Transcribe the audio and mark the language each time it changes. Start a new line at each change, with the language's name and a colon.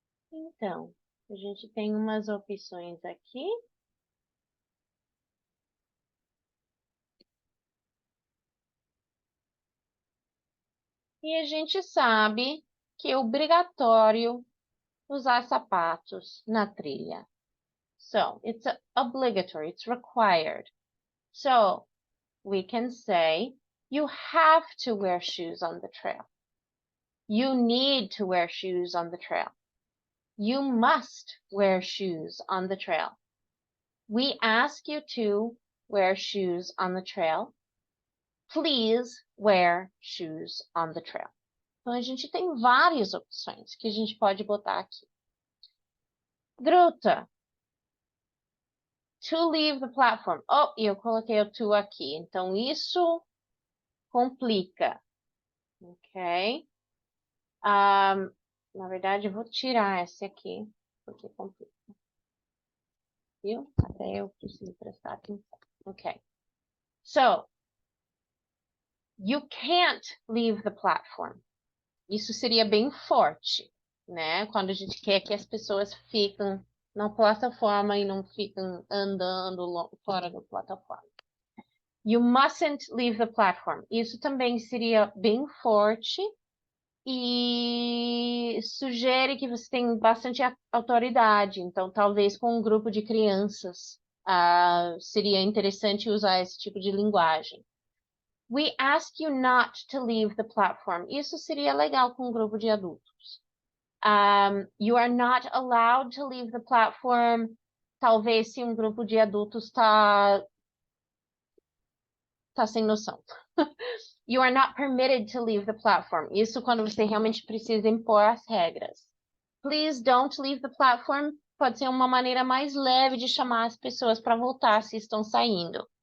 Portuguese: Então, a gente tem umas opções aqui. E a gente sabe que é obrigatório usar sapatos na trilha.
English: So, it's obligatory, it's required. So, we can say, you have to wear shoes on the trail. You need to wear shoes on the trail. You must wear shoes on the trail. We ask you to wear shoes on the trail. Please wear shoes on the trail.
Portuguese: Então, a gente tem várias opções que a gente pode botar aqui. Gruta.
English: To leave the platform. Oh,
Portuguese: e eu coloquei o to aqui. Então, isso complica. Ok? Na verdade, eu vou tirar esse aqui, porque complica. Viu? Até eu preciso prestar atenção. Ok.
English: So, you can't leave the platform.
Portuguese: Isso seria bem forte, né? Quando a gente quer que as pessoas fiquem na plataforma e não fiquem andando fora da plataforma.
English: You mustn't leave the platform.
Portuguese: Isso também seria bem forte e sugere que você tem bastante autoridade. Então, talvez com um grupo de crianças, seria interessante usar esse tipo de linguagem.
English: We ask you not to leave the platform.
Portuguese: Isso seria legal com um grupo de adultos.
English: You are not allowed to leave the platform.
Portuguese: Talvez se um grupo de adultos tá sem noção.
English: You are not permitted to leave the platform.
Portuguese: Isso quando você realmente precisa impor as regras.
English: Please don't leave the platform.
Portuguese: Pode ser uma maneira mais leve de chamar as pessoas para voltar se estão saindo.